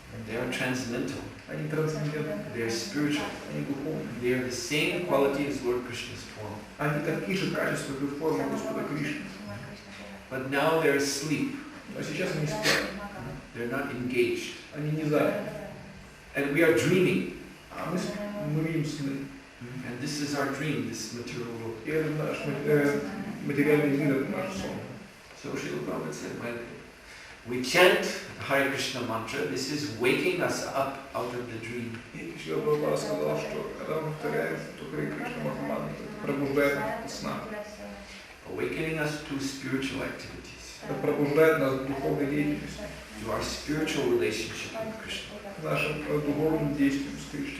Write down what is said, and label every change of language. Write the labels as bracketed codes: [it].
[en] They are transcendental. [ru] Они трансцендентны, [en] They are spiritual. [ru] они духовны. [en] They are the same quality as Lord Krishna's form. [ru] Они такие же качества, как и форма Господа Кришны. [en] But now they're asleep. [ru] Но сейчас они спят, [en] They're not engaged. [ru] они не заняты. [en] And we are dreaming. [ru] А мы видим сны. [en] And this is our dream, this material world. [ru] И это наш материальный мир, это наш сон. [en] So Srila Prabhupada said, when we chant Hare Krishna mantra, this is waking us up out of the dream. [ru] И Шрила Прабхупада сказал, что когда мы повторяем Харе Кришна Махамантру, это пробуждает нас от сна. [en] Awakening us to spiritual activities, [ru] Это пробуждает нас к духовной деятельности, [en] to our spiritual relationship with Krishna, [ru] к нашим духовным действиям с Кришной,